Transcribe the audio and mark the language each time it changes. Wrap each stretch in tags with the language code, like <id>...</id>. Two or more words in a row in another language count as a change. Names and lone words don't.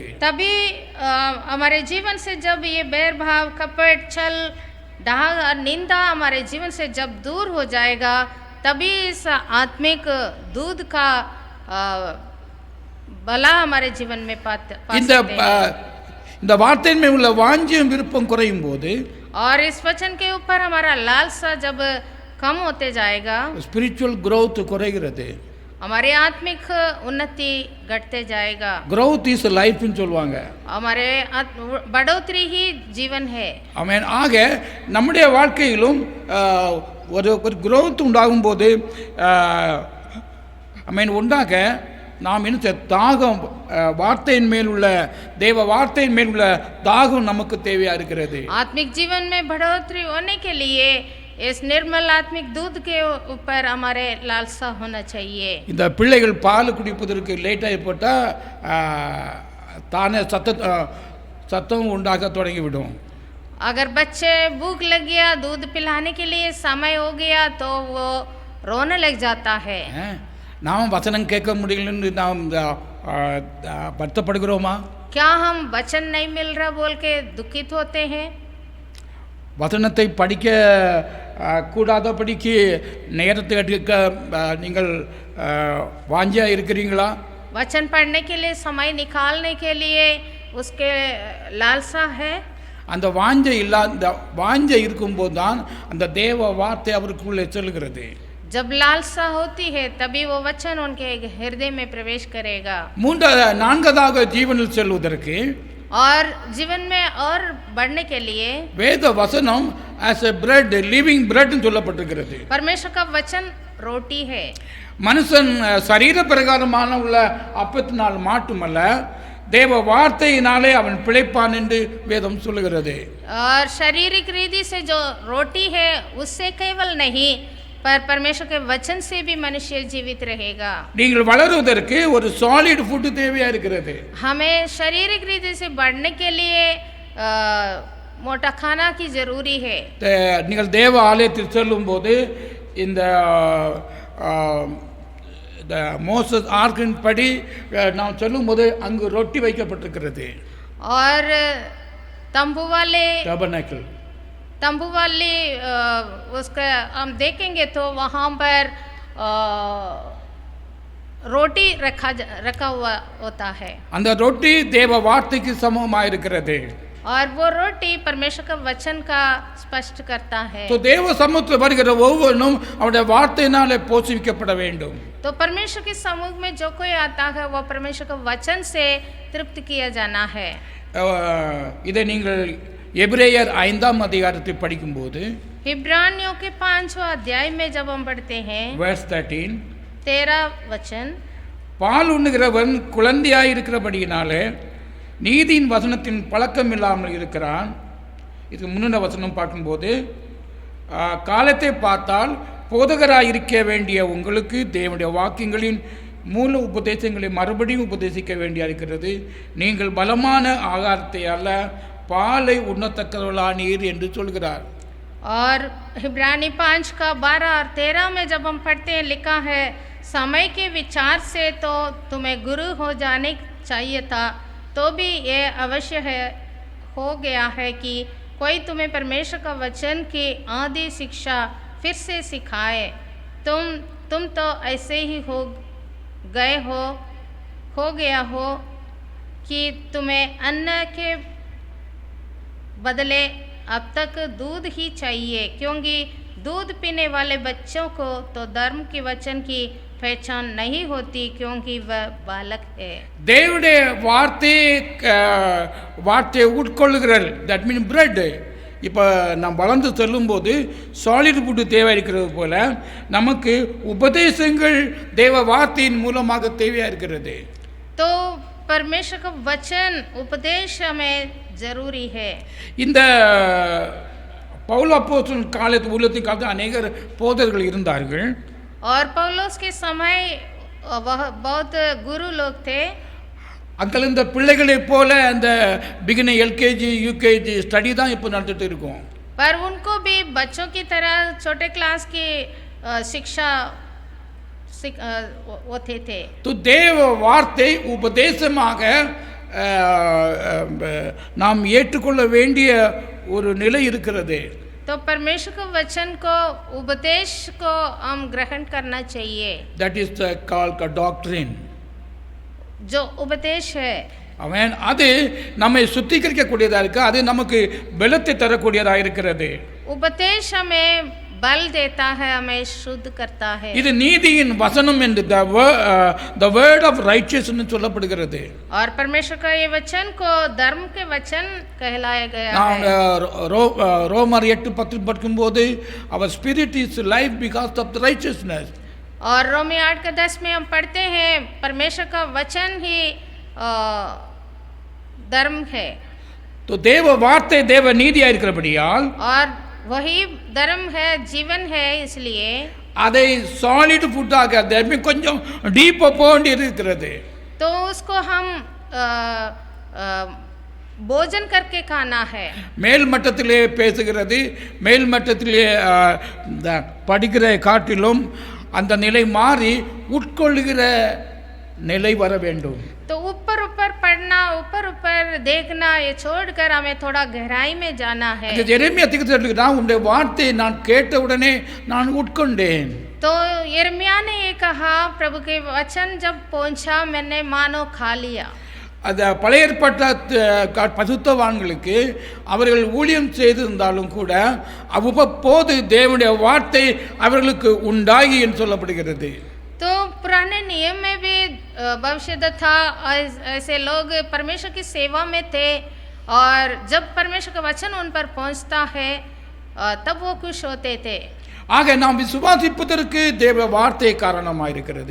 <hi>तभी हमारे जीवन से जब ये बैर भाव, कपट, छल, डाह और निंदा हमारे जीवन से जब दूर हो जाएगा, तभी इस आत्मिक दूध का भला हमारे जीवन में पा सकते हैं।</hi> <ta>இந்த வார்த்தையின் மேல் உள்ள வாஞ்சியும் விருப்பம் குறையும் போது</ta> <hi>और इस वचन के ऊपर हमारा लालसा जब कम होते जाएगा,</hi> <en>spiritual growth</en> <ta>குறைகிறது.</ta> <hi>हमारे आत्मिक उन्नति घटते जाएगा।</hi> <en>growth is life</en> <ta>ன்னு சொல்வாங்க.</ta> <hi>हमारे बढ़ोतरी ही जीवन है।</hi> <ta>ஆமென். ஆக நம்முடைய வாழ்க்கையிலும் ஒரு growth உண்டாகும் போது ஆமென் உண்டாக நாம் என்ன தாகம், வார்த்தையின் மேல் உள்ள தேவ வார்த்தையின் மேல் உள்ள தாகம் நமக்கு தேவையா இருக்கிறது.</ta> <hi>आत्मिक जीवन में बढ़ोतरी होने के लिए इस निर्मल आत्मिक दूध के ऊपर हमारे लालसा होना चाहिए।</hi> <ta>இந்த பிள்ளைகள் பால் குடிப்பதற்கு லேட் ஆகி போட்டால் தானே சத்தம் உண்டாக தொடங்கிவிடும்.</ta> <hi>अगर बच्चे भूख लग गया, दूध पिलाने के लिए समय हो गया तो वो रोने लग जाता है।</hi> <ta>நாம் வசனம் கேட்க முடியலன்னு நாம் வருத்தப்படுகிறோமா?</ta> <hi>क्या हम वचन नहीं मिल रहा बोल के दुखित होते हैं?</hi> <ta>வசனத்தை படிக்க கூடாதபடிக்கு நேரத்தை எடுக்க நீங்கள் வாஞ்சியாக இருக்கிறீங்களா?</ta> <hi>वचन पढ़ने के लिए समय निकालने के लिए उसके लालसा है।</hi> <ta>அந்த வாஞ்சை இருக்கும்போது தான் அந்த தேவ வார்த்தை அவருக்குள்ளே செல்கிறது.</ta> <hi>जब लालसा होती है तभी वो वचन उनके हृदय में प्रवेश करेगा।</hi> <ta>நான்காவதாக ஜீவனில் செல்வதற்கு</ta> <hi>और जीवन में और बढ़ने के लिए</hi> <ta>வேத வசனம்</ta> <en>as a bread, living bread</en> <ta>ன்னு சொல்லப்பட்டிருக்கிறது.</ta> <hi>परमेश्वर का वचन रोटी है।</hi> <ta>மனுஷன் சரீர பிரகாரமான உள்ள அப்பத்தினால் மாட்டுமல்ல, தேவ வார்த்தையினாலே அவன் பிழைப்பான் என்று வேதம் சொல்லுகிறது.</ta> <hi>और शारीरिक रीति से जो रोटी है उससे केवल नहीं पर परमेश्वर के वचन से भी मनुष्य जीवित रहेगा।</hi> <ta>நீங்கள் வளருவதற்கு ஒரு</ta> <en>solid food</en> <ta>தேவையா இருக்கிறது.</ta> <hi>हमें शारीरिक रीति से बढ़ने के लिए मोटा खाना की जरूरी है।</hi> <ta>நீங்கள் தேவ ஆலயத்தில் செல்லும்போது இந்த மோசஸ் ஆர்க்கின் படி நாம் சொல்லும்போது அங்கு ரொட்டி வைக்கப்பட்டிருக்கிறது.</ta> <hi>और तंबू वाले उसका हम देखेंगे तो वहाँ पर रोटी रखा हुआ होता है</hi> <ta>அந்த ரொட்டி தேவ வார்த்தைக்கு சமமாக இருக்கிறது.</ta> <hi>और वो रोटी परमेश्वर का वचन का स्पष्ट करता है.</hi> <ta>तो தேவ சமூகத்தில் வருகிற ஒவ்வொருவனும் அவருடைய வார்த்தையினாலே போஷிக்கப்பட வேண்டும்.</ta> <hi>तो परमेश्वर के समूह में जो कोई आता है वो परमेश्वर का वचन से तृप्त किया जाना है.</hi> <ta>இதை நீங்கள் எபிரேயர் 5ஆம் அதிகாரத்தை படிக்கும்போது</ta> <hi>इब्रानियों के 5वां अध्याय में जब हम पढ़ते हैं</hi> <en>verse 13</en> <hi>13 वचन,</hi> <ta>பால் உண்ணுகிறவன் குழந்தையாய் இருக்கிறபடியினாலே நீதியின் வசனத்தின் பழக்கம் இல்லாமல் இருக்கிறான். இதுக்கு முன்னின வசனம் பார்க்கும்போது காலத்தை பார்த்தால் போதகராக இருக்க வேண்டிய உங்களுக்கு தேவனுடைய வாக்கியங்களின் மூல உபதேசங்களை மறுபடியும் உபதேசிக்க வேண்டிய இருக்கிறது. நீங்கள் பலமான ஆகாரத்தை அல்ல பாலை உண்ணத்தக்கவர்களானீர் என்று சொல்கிறார்.</ta> <hi>और इब्रानी 5 का 12 और 13 में जब हम पढ़ते हैं लिखा है, समय के विचार से तो तुम्हें गुरु हो जाने चाहिए था, तो भी ये अवश्य है हो गया है कि कोई तुम्हें परमेश्वर का वचन की आदि शिक्षा फिर से सिखाए. तुम तो ऐसे ही हो गया हो कि तुम्हें अन्न के बदले अब तक दूध ही चाहिए, क्योंकि दूध पीने वाले बच्चों को तो धर्म के वचन की पहचान नहीं होती, क्योंकि वह बालक है.</hi> <ta>தேவனுடைய வார்த்தையை உட்கொள்ளுகிறார்.</ta> <en>that mean bread.</en> <ta>இப்போ நாம் வளர்ந்து செல்லும்போது</ta> <en>solid food</en> <ta>தேவை இருக்கிறது போல நமக்கு உபதேசங்கள் தேவ வார்த்தையின் மூலமாக தேவையாக இருக்கிறது.</ta> <hi>तो परमेश्वर का वचन उपदेश हमें जरूरी है.</hi> <ta>இந்த பவுல் அப்போஸ்தலன் காலத்து உள்ளத்தின் காலத்தில் அநேகர் போதகர்கள் இருந்தார்கள்.</ta> <hi>और पौलुस के समय वह बहुत गुरु लोग थे.</hi> <ta>அங்கே இந்த பிள்ளைகளைப் போல அந்த</ta> <en>beginning LKG UKG study</en> <ta>தான் இப்போ நடந்துட்டு இருக்கோம்.</ta> <hi>पर उनको भी बच्चों की तरह छोटे क्लास की शिक्षा होते थे.</hi> <ta>तो தேவ வார்த்தை உபதேசமாக நாம் ஏற்றுக்கொள்ள வேண்டிய ஒரு நிலை இருக்கிறது.</ta> <hi>तो परमेश्वर के वचन को उपदेश को हम ग्रहण करना चाहिए.</hi> <en>That is called a doctrine.</en> <hi>जो उपदेश है</hi> <ta>அவன் அது நம்மை சுத்திகரிக்கக்கூடியதாக இருக்கு. அது நமக்கு பலத்தை தரக்கூடியதாக இருக்கிறது.</ta> <hi>उपदेश हमें बल देता है, हमें शुद्ध करता है.</hi> <ta>இது நீதியின் வசனம் என்று</ta> <en>the word of righteousness</en> <ta>என்று சொல்லப்படுகிறது.</ta> <hi>और परमेश्वर का ये वचन को धर्म के वचन कहलाया गया</hi> <ta>நான்</ta> <hi>है.</hi> <en>ரோமர் 8:10 படிக்கும்போது our spirit is life because of the righteousness.</en> <hi>और रोमी 8:10 में हम पढ़ते हैं परमेश्वर का वचन ही धर्म है.</hi> <ta>तो தேவ வார்த்தை தேவ நீதியாக இருக்கிறபடியால்</ta> <hi>और वही धर्म है, जीवन है, इसलिए</hi> <ta>அதை</ta> <en>solid foodஆக</en> <ta>கொஞ்சம் டீப்பாக போண்டி இருக்கிறது.</ta> <hi>तो उसको हम भोजन करके खाना है.</hi> <ta>மேல் மட்டத்திலே பேசுகிறது, மேல் மட்டத்திலே படிக்கிற காட்டிலும் அந்த நிலை மாறி உட்கொள்ளுகிற நிலை வர வேண்டும்.</ta> <hi>तो ऊपर ऊपर पढ़ना, ऊपर ऊपर देखना, ये छोड़कर हमें थोड़ा गहराई में जाना है.</hi> <ta>எரேமியா தீர்க்கதரிசி உம்முடைய வார்த்தையை நான் கேட்ட உடனே நான் உட்கொண்டேன்.</ta> <hi>तो यिर्मयाह ने ये कहा, प्रभु के वचन जब पहुंचा मैंने मानो खा लिया.</hi> <ta>அந்த பழைய ஏற்பாட்டு பசுத்தவான்களுக்கு அவர்கள் ஊழியம் செய்திருந்தாலும் கூட அவ்வப்போது தேவனுடைய வார்த்தை அவர்களுக்கு உண்டாகி என்று சொல்லப்படுகிறது.</ta> <hi>तो पुराने नियम में भी भविष्य था, ऐसे लोग परमेश्वर की सेवा में थे और जब परमेश्वर का वचन उन पर पहुंचता है तब वो खुश होते थे.</hi> <ta>ஆக நாம் விசுவாசிப்பதற்கு தேவ வார்த்தை காரணமாக இருக்கிறது.</ta>